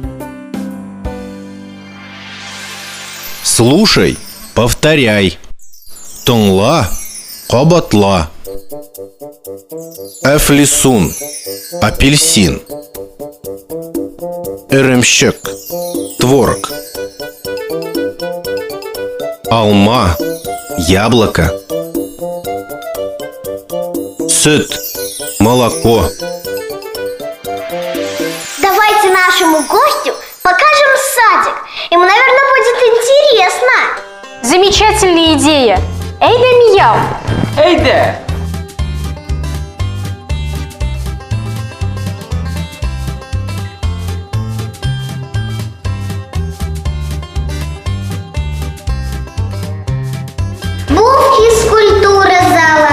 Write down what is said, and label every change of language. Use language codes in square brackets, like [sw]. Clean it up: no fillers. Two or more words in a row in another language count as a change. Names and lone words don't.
[ru] Слушай, повторяй. [tt] Тыңла, кабатла. Эфлисун, апельсин. Эремщек, творог. Алма, яблоко. Süt, молоко. [ru] Давайте нашему гостю покажем садик. Ему, наверное, будет интересно. Замечательная идея. [tt] Эй да Мияу! Әйдә! Бу физкультура зала.